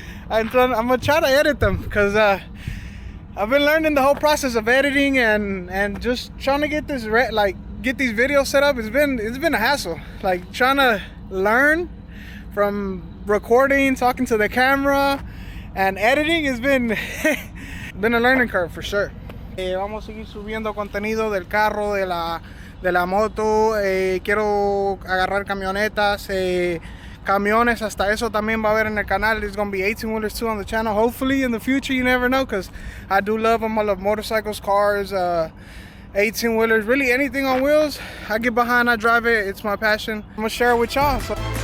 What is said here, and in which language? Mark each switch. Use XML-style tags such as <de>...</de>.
<en>I'm gonna try to edit them because I've been learning the whole process of editing and just trying to get this get these videos set up. It's been a hassle. Like trying to learn from recording, talking to the camera, and editing has been been a learning curve for sure.</en> <es>Vamos a seguir subiendo contenido del carro, de la moto. Quiero agarrar camionetas, camiones, hasta eso también va a haber en el canal.</es> <en>There's gonna be 18 wheelers too on the channel. Hopefully in the future, you never know, because I do love them. I love motorcycles, cars, 18 wheelers, really anything on wheels. I get behind, I drive it. It's my passion. I'm gonna share it with y'all. So.</en>